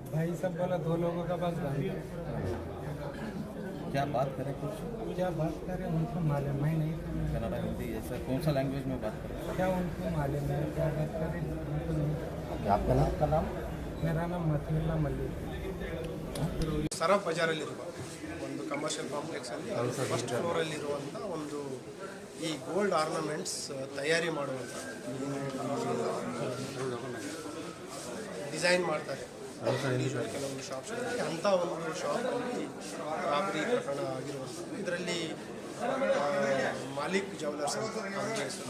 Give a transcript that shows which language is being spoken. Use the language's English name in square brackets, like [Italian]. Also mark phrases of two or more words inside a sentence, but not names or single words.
[Hindi] भाई सब बोला 2 लोगों का पास गन है। क्या बात करें कुछ? क्या बात करें उनको मालूम, मैं नहीं कन्नड़ा हिंदी ऐसा कौन सा लैंग्वेज में बात करें? क्या उनको मालूम है, क्या बात करें उनको नहीं। आपका नाम? मेरा नाम मथुल्ला मल्लिक। [Kannada] ಸರಾಬ್ ಬಜಾರಲ್ಲಿರುವ ಒಂದು [English] commercial complexalli first floorlliruvantha [Kannada] ಒಂದು ಈ [English] gold ornaments [Kannada] ತಯಾರಿ ಮಾಡುವಂಥ ಡಿಸೈನ್ ಮಾಡ್ತಾರೆ ಕೆಲವೊಂದು ಶಾಪ್ಸ್ಗಳಲ್ಲಿ, ಅಂಥ ಒಂದು ಶಾಪಲ್ಲಿ ರಾಬರಿ ಪ್ರಕರಣ ಆಗಿರುವಂಥ ಇದರಲ್ಲಿ ಮಾಲಿಕ್ ಜ್ಯುವೆಲರ್ಸ್ ಅಂತ ಅಂಗಡಿ ಹೆಸರು.